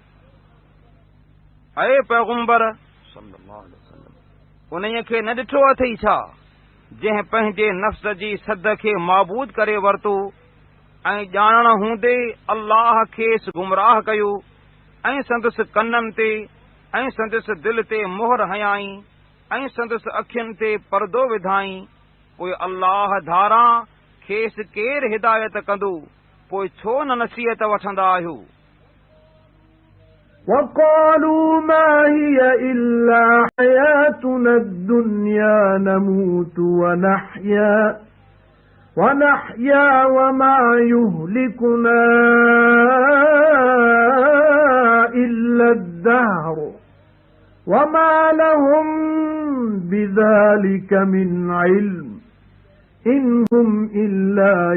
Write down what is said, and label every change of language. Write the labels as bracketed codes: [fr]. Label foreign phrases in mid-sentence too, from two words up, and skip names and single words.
[sd] ऐं पैगुंबर [ar] صلى الله عليه وسلم [sd] उन्हीअ खे न ॾिठो अथई छा जंहिं पंहिंजे नफ़्स जी सद खे माबूद करे वरितो ऐं ॼाणण हूंदे अल्लाह खेसि गुमराह कयो ऐं संदसि कननि ते ऐं संदसि दिलि ते मोहर हयाई ऐं संदसि अखियुनि ते परदो विधाई। पोइ अल्लाह धारां खेसि केरु हिदायत कंदो, पोइ छो न नसीहत वठंदा आहियो। [ar] وَقَالُوا مَا هِيَ إِلَّا حَيَاتُنَا الدُّنْيَا نَمُوتُ وَنَحْيَا وَمَا يُهْلِكُنَا إِلَّا الدَّهْرُ وَمَا لَهُم بِذَلِكَ مِنْ عِلْمٍ إِنْ هُمْ إِلَّا